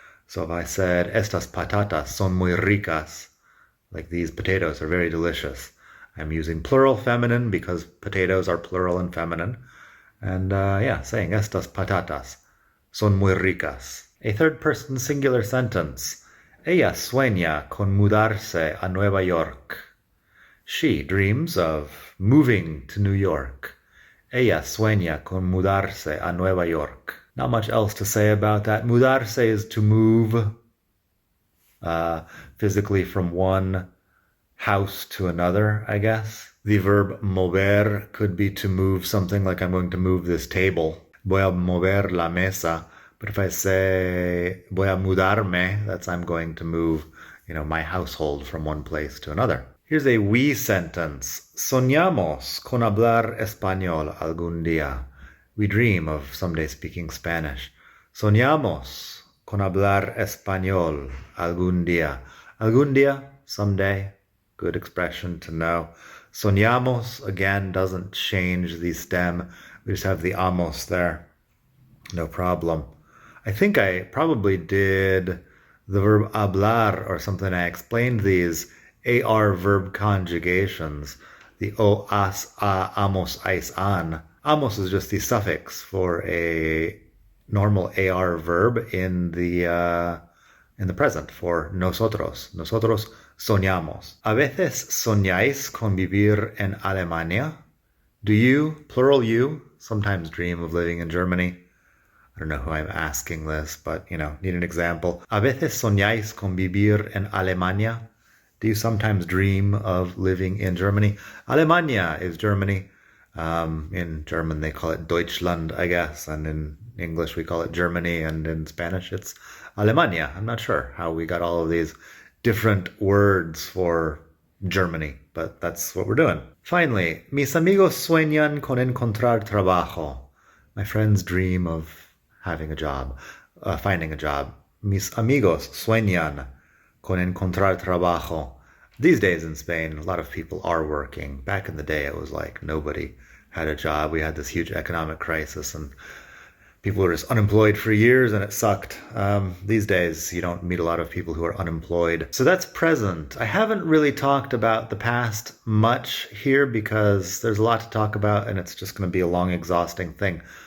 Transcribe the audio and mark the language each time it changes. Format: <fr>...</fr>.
<en>So if I said,</en> <es>estas patatas son muy ricas,</es> <en>like these potatoes are very delicious, I'm using plural feminine because potatoes are plural and feminine. And saying</en> <es>estas patatas son muy ricas.</es> <en>A third person singular sentence.</en> <es>Ella sueña con mudarse a Nueva York.</es> <en>She dreams of moving to New York.</en> <es>Ella sueña con mudarse a Nueva York.</es> <en>Not much else to say about that. Mudarse is to move physically from one house to another, I guess. The verb mover could be to move something, like I'm going to move this table.</en> <es>Voy a mover la mesa.</es> <en>But if I say</en> <es>voy a mudarme,</es> <en>that's I'm going to move, my household from one place to another. Here's a we sentence.</en> <es>Soñamos con hablar español algún día.</es> <en>We dream of someday speaking Spanish.</en> <es>Soñamos con hablar español algún día. Algún día,</es> <en>someday. Good expression to know. Soñamos, again, doesn't change the stem. We just have the amos there. No problem. I think I probably did the verb hablar or something. I explained these AR verb conjugations. The o, as, a, amos, ais, an. Amos is just the suffix for a normal AR verb in the present for nosotros.</en> <es>Nosotros soñamos. A veces soñáis con vivir en Alemania.</es> <en>Do you, plural you, sometimes dream of living in Germany? I don't know who I'm asking this, but, need an example.</en> <es>A veces soñáis con vivir en Alemania.</es> <en>Do you sometimes dream of living in Germany? Alemania is Germany. In German, they call it Deutschland, I guess. And in English, we call it Germany. And in Spanish, it's Alemania. I'm not sure how we got all of these different words for Germany, but that's what we're doing. Finally,</en> <es>mis amigos sueñan con encontrar trabajo.</es> <en>My friends dream of having a job, finding a job.</en> <es>Mis amigos sueñan con encontrar trabajo.</es> <en>These days in Spain, a lot of people are working. Back in the day, it was like nobody had a job. We had this huge economic crisis and people were just unemployed for years and it sucked. These days, you don't meet a lot of people who are unemployed. So that's present. I haven't really talked about the past much here because there's a lot to talk about and it's just going to be a long, exhausting thing.</en>